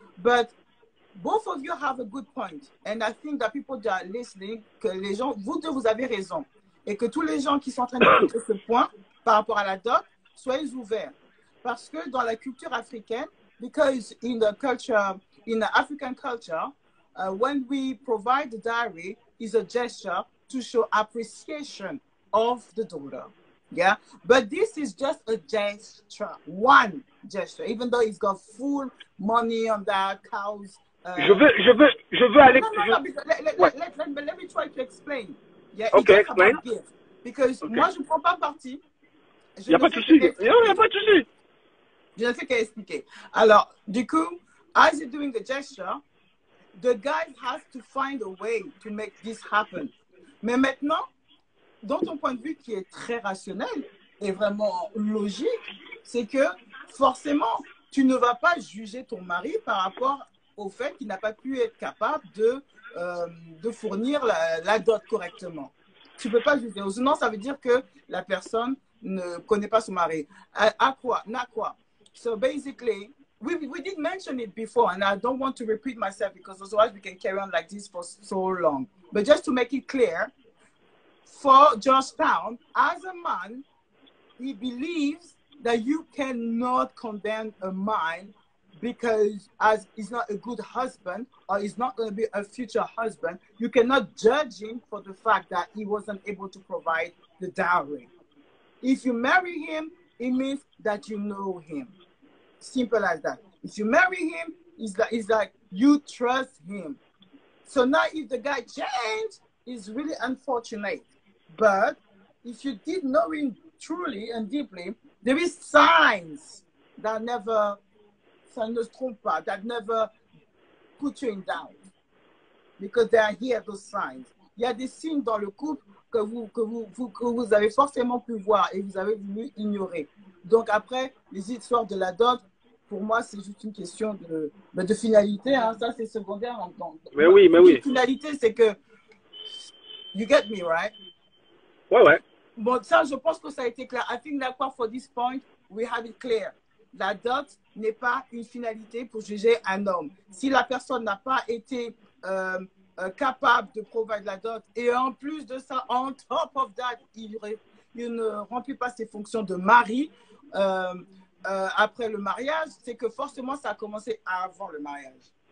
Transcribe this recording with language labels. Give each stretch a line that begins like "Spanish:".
English: But both of you have a good point. And I think that people that are listening,
French: que les gens, vous deux, vous avez raison. Et que tous les gens qui sont en train d'écouter ce point par rapport à la dot, soyez ouverts. Parce que dans la culture africaine,
English: because in the African culture, when we provide the diary, is a gesture to show appreciation of the daughter. Yeah, but this is just a gesture, one gesture, even though he's got full money on that, cows.
French: Je veux aller.
English: Let me try to explain. Yeah, okay, explain.
French: Because moi, je ne prends pas parti. Il n'y a pas de souci. Il n'y a pas de souci. Je ne fais qu'à expliquer. Alors, du coup,
English: as you're doing the gesture, the guy has to find a way to make this happen.
French: Mais maintenant, dans ton point de vue qui est très rationnel et vraiment logique, c'est que forcément, tu ne vas pas juger ton mari par rapport au fait qu'il n'a pas pu être capable de fournir la dot correctement. Tu ne peux pas juger. Sinon, ça veut dire que la personne ne connaît pas son mari. Nakwa.
English: So basically, we did mention it before, and I don't want to repeat myself because otherwise we can carry on like this for so long. But just to make it clear, for Georgetown, as a man, he believes that you cannot condemn a man because as he's not a good husband or he's not going to be a future husband, you cannot judge him for the fact that he wasn't able to provide the dowry. If you marry him, it means that you know him. Simple as that. If you marry him, it's like you trust him. So now if the guy changed, is really unfortunate. But if you did know it truly and deeply, there is signs that never,
French: ça ne se trompe pas,
English: that never put you in doubt. Because they are here, those signs.
French: Il y a des signes dans le couple que vous avez forcément pu voir et vous avez voulu ignorer. Donc après, les histoires de la dot, pour moi, c'est juste une question de finalité. Hein. Ça, c'est secondaire. Mais oui. La finalité, c'est que...
English: You get me, right?
French: Ouais. Bon, ça, je pense que ça a été clair.
English: I think that for this point, we have it clear.
French: La dot n'est pas une finalité pour juger un homme. Si la personne n'a pas été capable de provide la dot, et en plus de ça,
English: on top of that,
French: il ne remplit pas ses fonctions de mari après le mariage, c'est que forcément, ça a commencé avant le mariage.